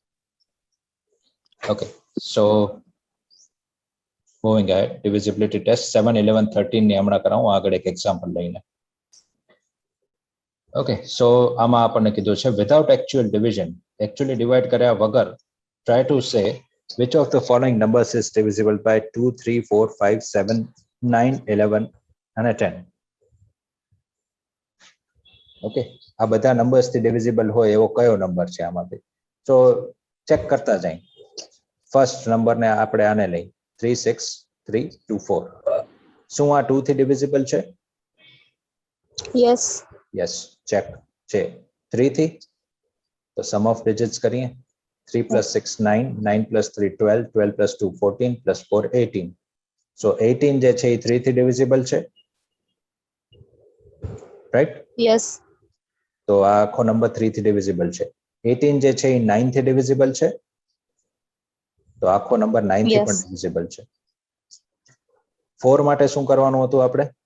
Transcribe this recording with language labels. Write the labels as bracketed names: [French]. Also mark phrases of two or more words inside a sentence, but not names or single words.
[English] okay, so moving ahead, divisibility test [Gujarati] 7, 11, 13 ની હમણાં કરાવું આગળ એક એક્ઝામ્પલ લઈને. [English] okay, so [Gujarati] આમાં આપણને કીધું છે [English] without actual division, [Gujarati] એકચ્યુઅલી ડિવાઈડ કર્યા વગર [English] try to say which of the following numbers is divisible by 2, 3, 4, 5, 7, 9, 11 અને 10. [Gujarati] ઓકે, આ બધા નંબર્સ થી ડિવિઝિબલ હોય એવો કયો નંબર છે આમાંથી? તો ચેક કરતા જાય. [English] first number [Gujarati] ને આપણે આને લઈ 3, 6, 3, 2, 4. શું આ 2 થી ડિવિઝિબલ છે? [English] Yes. [Gujarati] યસ, ચેક છે. 3 થી તો [English] sum of digits [Gujarati] કરીએ. [English] 3 plus 6 9, 9 plus 3 12, 12 plus 2 14 plus 4 18. [Gujarati] So 18 જે છે એ 3 થી ડિવિઝિબલ છે, રાઈટ? [English] Yes. [Gujarati] તો આ આખો નંબર 3 થી ડિવિઝિબલ છે. 18 જે છે એ 9 થી ડિવિઝિબલ છે, તો આખો નંબર 9 થી પણ [English] Yes. [Gujarati] ડિવિઝિબલ છે. 4 માટે શું કરવાનું હતું આપણે?